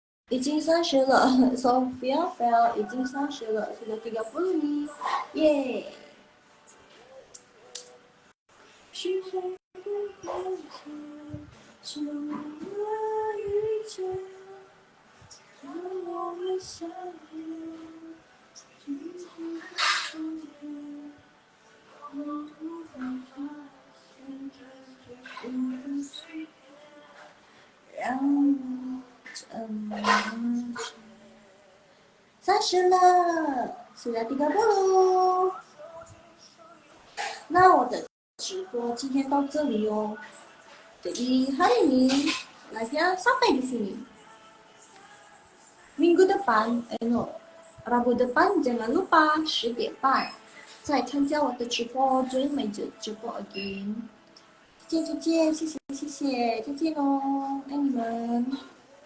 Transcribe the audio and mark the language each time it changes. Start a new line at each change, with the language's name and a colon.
Chinese: 已经30了 ，Sophia Fell 已经30了， sudah 30 nih, yeay. 是谁的放下，是我遇见，让我们相遇，紧紧的相约，我无法发现这是不是随便，让我怎么去。 30了， sudah 30。那我的直播今天到这里哦。
Indonesian: Jadi hari ini live-nya sampai di sini.
Chinese: Minggu depan, Rabu depan jangan lupa 10点半再参加我的直播，追美的直播 again。再见，谢谢，再见哦，爱你们。